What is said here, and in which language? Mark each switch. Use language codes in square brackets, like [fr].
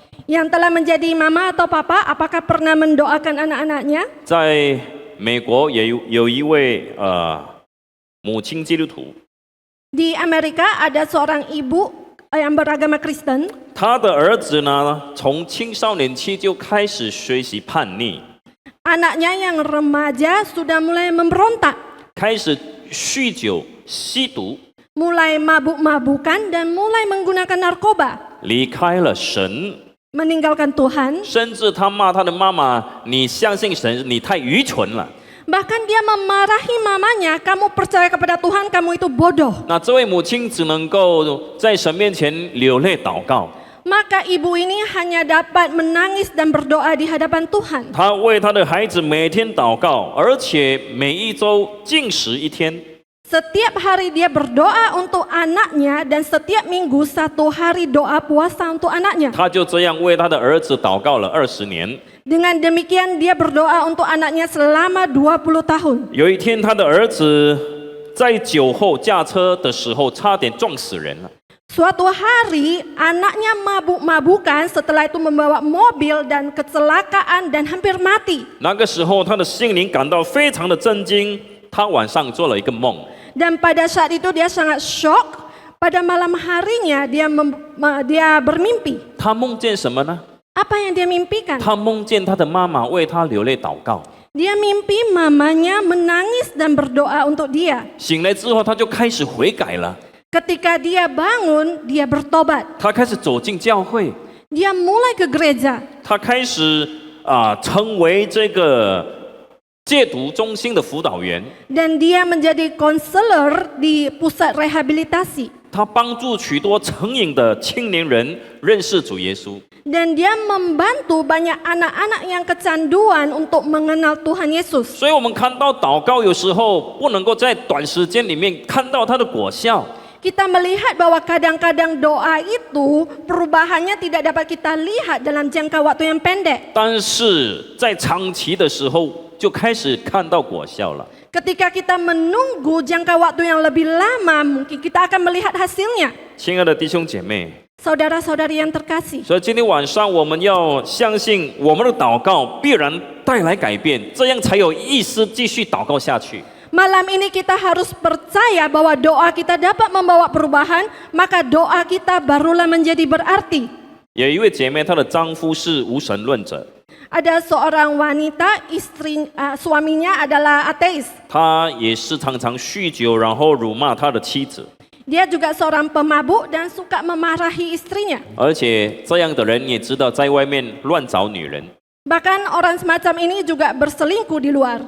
[id] Yang telah menjadi mama atau papa, apakah pernah mendoakan anak-anaknya? [zh] 在美国也有一位母亲基督徒， [id] Di Amerika ada seorang ibu yang beragama Kristen. [zh] 他的儿子呢，从青少年期就开始学习叛逆， [id] Anaknya yang remaja sudah mulai memberontak, [zh] 开始酗酒、吸毒， [id] mulai mabuk-mabukan dan mulai menggunakan narkoba, [zh] 离开了神， [id] meninggalkan Tuhan. [zh] 甚至他骂他的妈妈：“你相信神，你太愚蠢了。” [id] Bahkan dia memarahi mamanya, kamu percaya kepada Tuhan, kamu itu bodoh. [zh] 那这位母亲只能够在神面前流泪祷告， [id] Maka ibu ini hanya dapat menangis dan berdoa di hadapan Tuhan. [zh] 她为她的孩子每天祷告，而且每一周禁食1天。 [id] Setiap hari dia berdoa untuk anaknya dan setiap minggu 1 hari doa puasa untuk anaknya. [zh] 她就这样为她的儿子祷告了20年。 [id] Dengan demikian dia berdoa untuk anaknya selama 20 tahun. [zh] 有一天，她的儿子在酒后驾车的时候，差点撞死人了。 [id] Suatu hari anaknya mabuk-mabukan, setelah itu membawa mobil dan kecelakaan dan hampir mati. [zh] 那个时候，他的心灵感到非常的震惊。他晚上做了一个梦， [id] Dan pada saat itu dia sangat shock. Pada malam harinya dia bermimpi. [zh] 他梦见什么呢？ [id] Apa yang dia mimpikan? [zh] 他梦见他的妈妈为他流泪祷告。 [id] Dia mimpi mamanya menangis dan berdoa untuk dia. [zh] 醒来之后，他就开始悔改了。 [id] Ketika dia bangun, dia bertobat. [zh] 他开始走进教会， [id] Dia mulai ke gereja. [zh] 他开始成为这个戒毒中心的辅导员。 [id] Dan dia menjadi konselor di pusat rehabilitasi. [zh] 他帮助许多成瘾的青年人认识主耶稣。 [id] Dan dia membantu banyak anak-anak yang kecanduan untuk mengenal Tuhan Yesus. [zh] 所以，我们看到祷告有时候不能够在短时间里面看到它的果效。 [id] Kita melihat bahwa kadang-kadang doa itu perubahannya tidak dapat kita lihat dalam jangka waktu yang pendek. [zh] 但是在长期的时候就开始看到果效了。 [id] Ketika kita menunggu jangka waktu yang lebih lama, mungkin kita akan melihat hasilnya. [zh] 亲爱的弟兄姐妹， [id] Saudara-saudari yang terkasih, [zh] 所以今天晚上我们要相信我们的祷告必然带来改变，这样才有意思继续祷告下去。 [id] malam ini kita harus percaya bahwa doa kita dapat membawa perubahan, maka doa kita barulah menjadi berarti. [zh] 有一位姐妹，她的丈夫是无神论者， [id] Ada seorang wanita, suaminya adalah ateis. [zh] 他也是常常酗酒，然后辱骂他的妻子。 [id] Dia juga seorang pemabuk dan suka memarahi istrinya. [zh] 而且这样的人你也知道，在外面乱找女人。 [id] Bahkan orang semacam ini juga berselingkuh di luar.